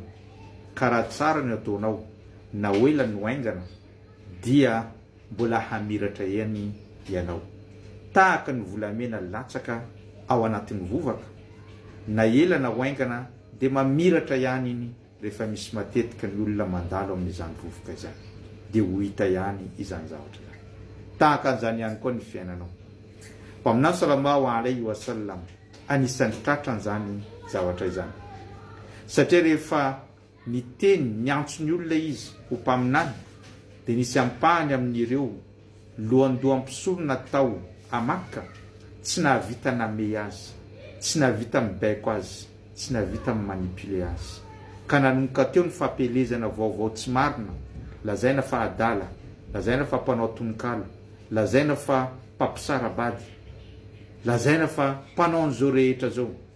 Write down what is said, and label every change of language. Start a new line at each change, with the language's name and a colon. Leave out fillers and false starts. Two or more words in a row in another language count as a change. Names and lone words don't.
Malagasy: Ka raha tsara ny ataonao na ela no haingana, dia mbola hamiratra ihany ianao, tahaka ny volamena latsaka ao anatin'ny vovaka. Na ela na haingana dia mamiratra ihany iny rehefa misy matetika ny olona mandalo amin'izany vovoka izany, dia ho hita ihany izany zavatra izany. Tahaka an'izany ihany koa ny fiainanao. Mpaminany
Arabic: sallallahu alaihi wasallam
Malagasy: anisan'ny tratrany zany zavatra izany, satria rehefa ny teny ny antso ny olona izy ho mpaminany, dia nisy ampahany amin'ireo lohandohampisolona tao a Makka, tsy nahavita name azy, tsy nahavita mibaiko azy, tsy nahavita manipule azy, ka nanomboka teo ny fampelezana vaovao tsy marina, lazaina fa adala, lazaina fa mpanao tononkalo, lazaina fa mpampisarabady, lazaina fa mpanao an'izao rehetra zao.